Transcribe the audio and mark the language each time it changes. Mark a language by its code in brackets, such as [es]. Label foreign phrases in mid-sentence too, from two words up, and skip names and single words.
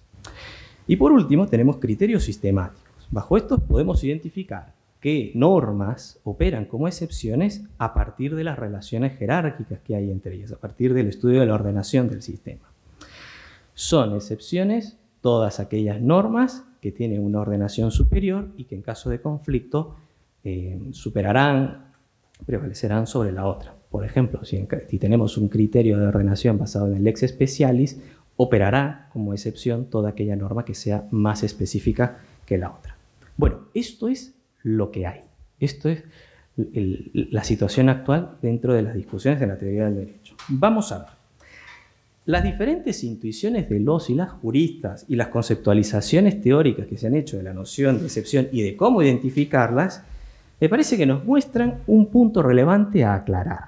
[es] Y por último, tenemos criterios sistemáticos. Bajo estos podemos identificar qué normas operan como excepciones a partir de las relaciones jerárquicas que hay entre ellas, a partir del estudio de la ordenación del sistema. Son excepciones todas aquellas normas que tienen una ordenación superior y que en caso de conflicto prevalecerán sobre la otra. Por ejemplo, si tenemos un criterio de ordenación basado en el [la] lex specialis, [es] operará como excepción toda aquella norma que sea más específica que la otra. Bueno, esto es lo que hay. Esto es la situación actual dentro de las discusiones de la teoría del derecho. Vamos a ver. Las diferentes intuiciones de los y las juristas y las conceptualizaciones teóricas que se han hecho de la noción de excepción y de cómo identificarlas, me parece que nos muestran un punto relevante a aclarar.